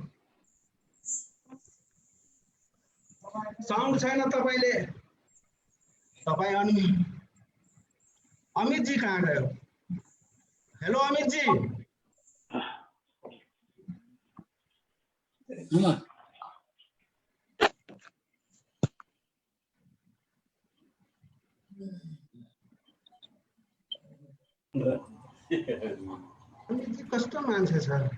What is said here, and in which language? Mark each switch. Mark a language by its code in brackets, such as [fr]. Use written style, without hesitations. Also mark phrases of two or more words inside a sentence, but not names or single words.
[ne] साउन्ड छैन तपाईले तपाई अनि अमित जी कहाँ गयो हेलो अमित जी अमित जी कस्तो मान्छे छ